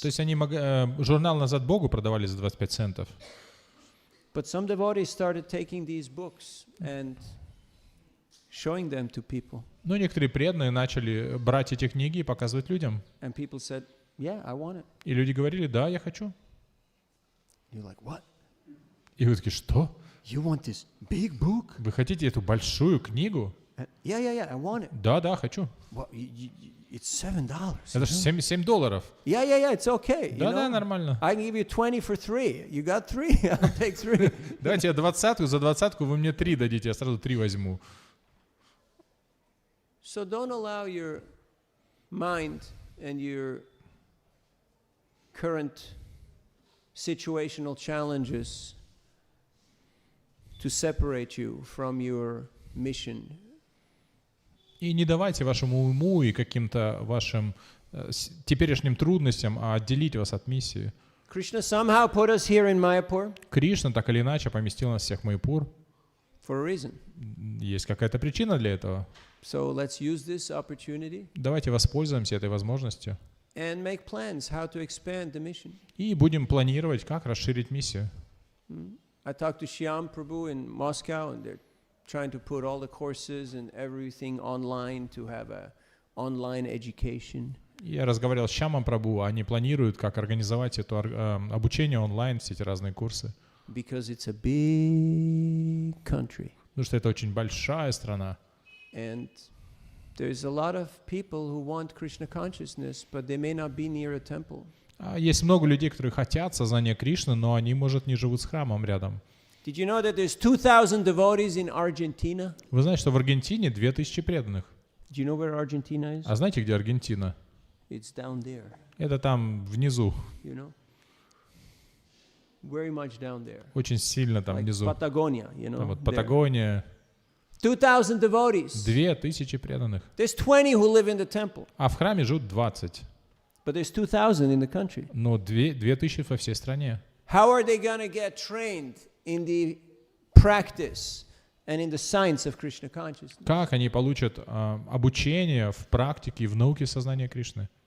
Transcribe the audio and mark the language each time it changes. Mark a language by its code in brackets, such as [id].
[ru] То есть они журнал «Назад Богу» продавали за 25 центов. [en] But some devotees started taking these books and showing them to people. [ru] Но некоторые преданные начали брать эти книги и показывать людям. [en] And people said, yeah, I want it. [ru] И люди говорили, да, я хочу. [en] You're like, what? [ru] И вы такие, что? [en] You want this big book? [ru] Вы хотите эту большую книгу? [en] Yeah, I want it. [ru] Да, хочу. [en] Well, it's $7. [ru] Это же 7 долларов. [en] Yeah, it's okay. You [ru] Да, [en] know? [ru] нормально. [en] I can give you 20 for 3. You got 3? I'll take 3. [ru] Давайте я 20-ку, за 20-ку вы мне 3 дадите, я сразу 3 возьму. [en] So don't allow your mind and your current situational challenges to separate you from your mission. [ru] И не давайте вашему уму и каким-то вашим теперешним трудностям отделить вас от миссии. [en] Krishna somehow put us here in Mayapur [ru] Кришна так или иначе поместил нас всех в Майяпур. [en] for a reason. [ru] Есть какая-то причина для этого. [en] So let's use this opportunity [ru] Давайте воспользуемся этой возможностью [en] and make plans how to expand the mission. [ru] и будем планировать, как расширить миссию. [en] I talked to Shyam Prabhu in Moscow, and they're trying to put all the courses and everything online to have a online education. [ru] Я разговаривал с Шьямом Прабху, они планируют, как организовать это обучение онлайн, все эти разные курсы. [en] Because it's a big country. [ru] Потому что это очень большая страна. [en] And there's a lot of people who want Krishna consciousness, but they may not be near a temple. [ru] Есть много людей, которые хотят сознания Кришны, но они, может, не живут с храмом рядом. [en] Did you know that there's 2,000 devotees in Argentina? [ru] Вы знаете, что в Аргентине 2000 преданных. [en] Do you know where Argentina is? [ru] А знаете, где Аргентина? [en] It's down there, [ru] Это там внизу, [en] you know? Very much down there. [ru] очень сильно там [en] Like [ru] внизу. [en] Patagonia, you know? [ru] Там вот [en] there. [ru] Патагония. [en] 2,000 devotees. [ru] 2000 преданных. [en] There's 20 who live in the temple. [ru] А в храме живут 20. [en] But there's 2,000 in the country. [ru] Но 2000 во всей стране. [en] How are they going to get trained in the practice and in the science of Krishna consciousness? [ru] Как они получат обучение в практике и в науке сознания Кришны?